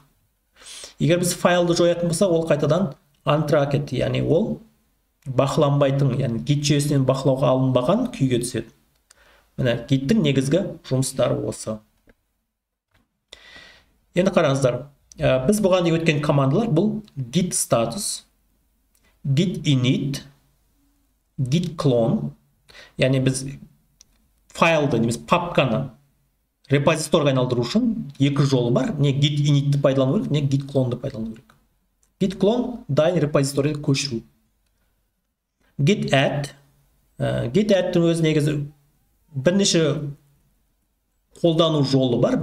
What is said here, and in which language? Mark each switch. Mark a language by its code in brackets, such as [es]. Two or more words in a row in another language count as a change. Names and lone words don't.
[kk] Егер біз файлды жоятын болса, ол қайтадан untracked, яғни ол бақыланбайтын, яғни git жүйесінен бақылауға алынбаған күйге түседі. Міне гиттің негізгі жұмыстары осы. Енді қараңыздар, біз бұған дейін өткен командалар бұл git status, git init, git clone, яғни біз файлды, немесе папканы репозиторға айналдыру үшін екі жолы бар. Не git initті пайдалану керек, не git clone'ды пайдалану керек. Git clone дайын репозиторияға көшіру. Git add'тің өзі негізі бірнеше қолдану жолы бар.